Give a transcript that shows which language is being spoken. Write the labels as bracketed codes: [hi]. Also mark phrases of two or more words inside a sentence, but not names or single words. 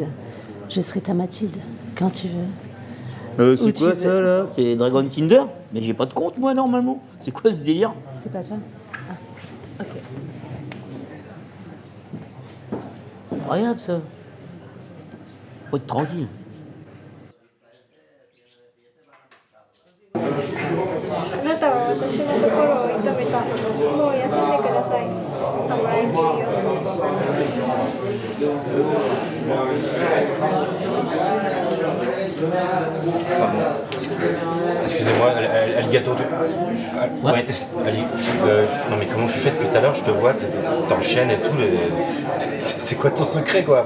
[fr] Je serai ta Mathilde, quand tu veux. C'est quoi ça là? C'est Dragon Tinder? Mais j'ai pas de compte moi normalement. C'est quoi ce délire? C'est pas toi? Ah, ok. Incroyable ça. Faut être tranquille. [ja] あなたは私の心を射止めた。もう休んでください。侍牛よ。 [fr] Excusez-moi, Alligato. Ouais, allez, non mais comment tu fais depuis tout à l'heure? Je te vois, t'enchaînes et tout. C'est quoi ton secret quoi?